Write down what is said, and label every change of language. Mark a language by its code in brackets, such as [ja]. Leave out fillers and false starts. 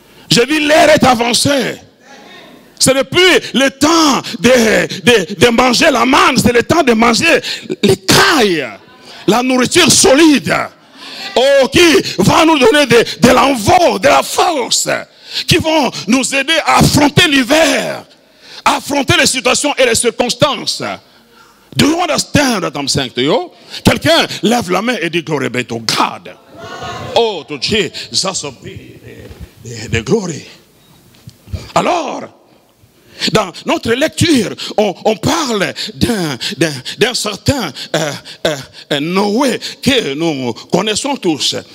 [fr] Je dis l'ère est avancée. Ce n'est plus le temps de manger la manne, c'est le temps de manger les cailles, la nourriture solide. Oh, qui va nous donner de l'envol, de la force, qui vont nous aider à affronter l'hiver, à affronter les situations et les circonstances. [en] Do you understand what I'm saying to you? [fr] Quelqu'un lève la main et dit [en] glory be to God. Oh, to Jesus be the glory. [fr] Alors, dans notre lecture, on parle d'un certain Noé que nous connaissons tous.